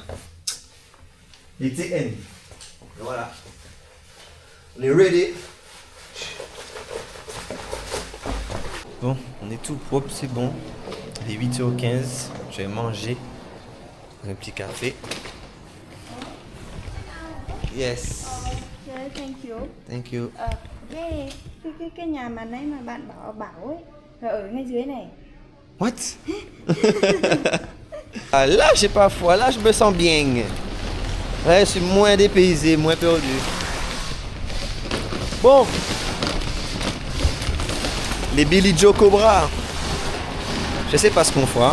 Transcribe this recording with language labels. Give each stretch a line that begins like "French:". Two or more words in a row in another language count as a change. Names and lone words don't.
French: Les TN. Voilà. On est ready. Bon, on est tout propre, c'est bon. Il est 8h15, je vais manger un petit café.
English: Yes. Okay, thank you. Thank you.
Vietnamese: Cái nhà mà nãy mà bạn bảo ấy là ở ngay dưới này.
English: What?
French: Ah, là, j'ai pas foi, là, je me sens bien. Là, je suis moins dépaysé, moins perdu. Bon. Les Billy Joe Cobra. Je sais pas ce qu'on fait.